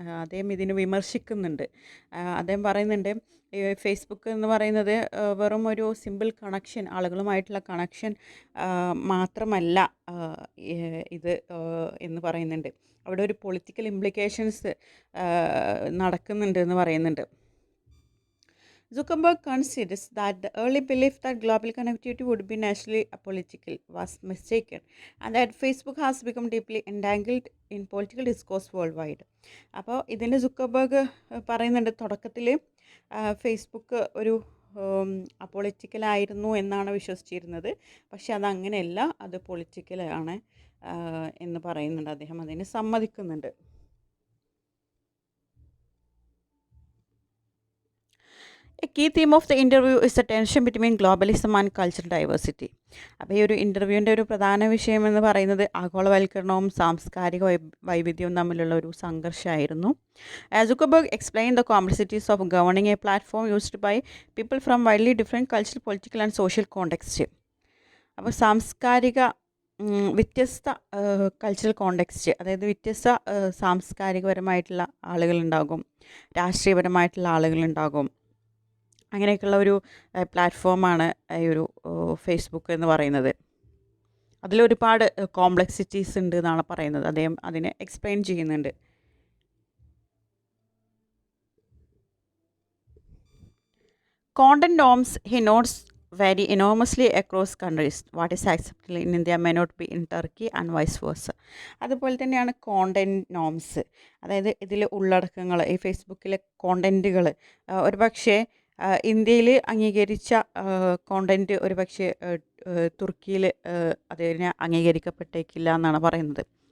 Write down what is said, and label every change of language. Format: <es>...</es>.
<ml>അദ്ദേഹം ഇതിനെ വിമർശിക്കുന്നുണ്ട്. അദ്ദേഹം പറയുന്നുണ്ട് ഈ ഫേസ്ബുക്ക് എന്ന് പറയുന്നത് വെറും ഒരു സിമ്പിൾ കണക്ഷൻ, ആളുകളുമായിട്ടുള്ള കണക്ഷൻ മാത്രമല്ല ഇത് എന്ന് പറയുന്നുണ്ട്. അവിടെ ഒരു</ml> <en>political implications</en> <ml>നടക്കുന്നുണ്ട് എന്ന് പറയുന്നുണ്ട്.</ml> <en>Zuckerberg considers that the early belief that global connectivity would be naturally apolitical was mistaken, and that Facebook has become deeply entangled in political discourse worldwide.</en> <ml>അപ്പോൾ ഇതിൻ്റെ സുക്കർബർഗ് പറയുന്നുണ്ട്, തുടക്കത്തിൽ ഫേസ്ബുക്ക് ഒരു അപൊളിറ്റിക്കലായിരുന്നു എന്നാണ് വിശ്വസിച്ചിരുന്നത്. പക്ഷെ അതങ്ങനെയല്ല, അത് പൊളിറ്റിക്കലാണ് എന്ന് പറയുന്നുണ്ട്. അദ്ദേഹം അതിനെ സമ്മതിക്കുന്നുണ്ട്.</ml> <en>A key theme of the interview is the tension between globalism and cultural diversity.</en> <ml>അപ്പോൾ ഈ ഒരു ഇൻ്റർവ്യൂവിൻ്റെ ഒരു പ്രധാന വിഷയം എന്ന് പറയുന്നത് ആഗോളവൽക്കരണവും സാംസ്കാരിക വൈവിധ്യവും തമ്മിലുള്ള ഒരു സംഘർഷമായിരുന്നു.</ml> <en>Zuckerberg explained the complexities of governing a platform used by people from widely different cultural, political and social contexts.</en> <ml>അപ്പോൾ സാംസ്കാരിക വ്യത്യസ്ത</ml> <en>cultural context,</en> <ml>അതായത് വ്യത്യസ്ത സാംസ്കാരികപരമായിട്ടുള്ള ആളുകളുണ്ടാകും, രാഷ്ട്രീയപരമായിട്ടുള്ള ആളുകളുണ്ടാകും. അങ്ങനെയൊക്കെയുള്ള ഒരു പ്ലാറ്റ്ഫോമാണ് ഈ ഒരു ഫേസ്ബുക്ക് എന്ന് പറയുന്നത്. അതിലൊരുപാട് കോംപ്ലക്സിറ്റീസ് ഉണ്ട് എന്നാണ് പറയുന്നത്. അദ്ദേഹം അതിനെ എക്സ്പ്ലെയിൻ ചെയ്യുന്നുണ്ട്.</ml> <en>Content norms he notes vary enormously across countries. What is acceptable in India may not be in Turkey and vice versa.</en> <ml>അതുപോലെ തന്നെയാണ് കോണ്ടന്റ് നോംസ്, അതായത് ഇതിൽ ഉള്ളടക്കങ്ങൾ, ഈ ഫേസ്ബുക്കിലെ കോണ്ടൻറ്റുകൾ ഒരുപക്ഷെ ഇന്ത്യയിൽ അംഗീകരിച്ച കോണ്ടൻറ്റ് ഒരുപക്ഷെ തുർക്കിയിൽ അതിനെ അംഗീകരിക്കപ്പെട്ടേക്കില്ല എന്നാണ് പറയുന്നത്.</ml>